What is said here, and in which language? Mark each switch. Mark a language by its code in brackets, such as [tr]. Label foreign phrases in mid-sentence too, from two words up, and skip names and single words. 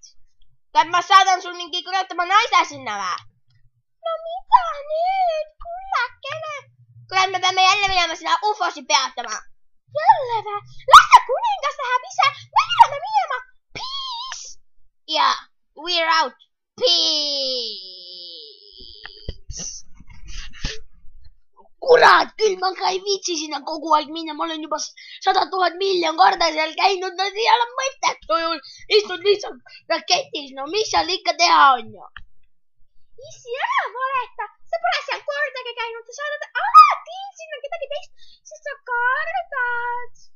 [et] Ma saadan sul mingi kurat oma naise sinna, va? No mida nüüd, kullakene? Kurat, me peame jälle minema seda ufosi peatama. Jälle vä? Lähe kuningas läheb ise, me peame minema. [en] Peace! Ja, we're out. Peace! [et] Kurat, küll ma ka ei viitsi sinna kogu aeg minna, ma olen juba 100 000 miljon korda seal käinud, no ei ole mõttetu ju. Istud lihtsalt raketis, no mis seal ikka teha on ju? Issi, ära valeta, sa pole seal kordagi käinud, sa saadad alati sinna kedagi teist, sest sa kardad.